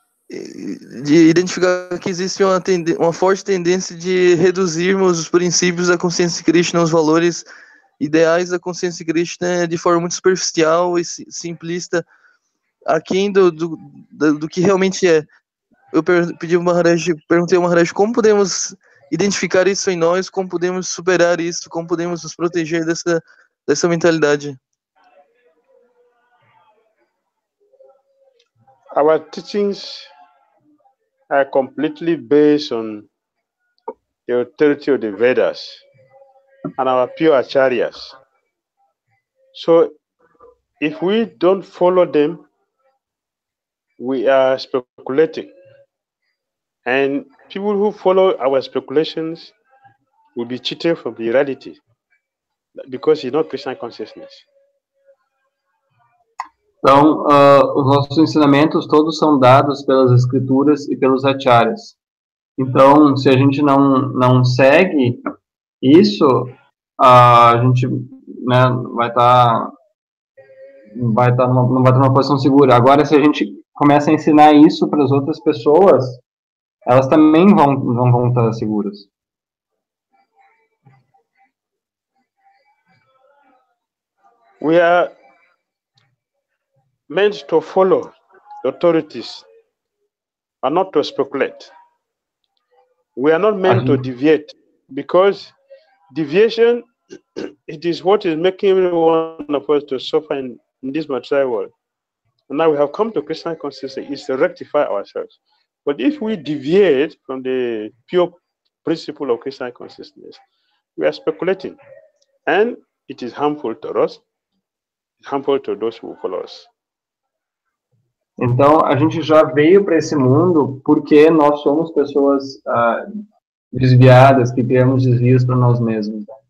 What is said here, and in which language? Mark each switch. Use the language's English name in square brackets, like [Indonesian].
[Portuguese] de identificar que existe uma forte tendência de reduzirmos os princípios da consciência de Krishna, os valores ideais da consciência de Krishna de forma muito superficial e simplista, aquém do que realmente é. Eu perguntei ao Maharaj como podemos identificar isso em nós, como podemos superar isso, como podemos nos proteger dessa mentalidade. [English] Our teachings are completely based on the authority of the Vedas and our pure acharyas. So if we don't follow them, we are speculating. And people who follow our speculations will be cheated from the reality because it's not Krishna consciousness. [Portuguese] Então, os nossos ensinamentos todos são dados pelas escrituras e pelos acharyas. Então, se a gente não segue isso, a gente, né, não vai estar numa posição segura. Agora, se a gente começa a ensinar isso para as outras pessoas, elas também vão estar seguras. [English] We are meant to follow the authorities and not to speculate. We are not meant to deviate, because deviation, it is what is making every one of us to suffer in this material world. And now we have come to Krishna consciousness is to rectify ourselves. But if we deviate from the pure principle of Krishna consciousness, we are speculating, and it is harmful to us, harmful to those who follow us. [Portuguese] Então, a gente já veio para esse mundo porque nós somos pessoas desviadas, que criamos desvios para nós mesmos.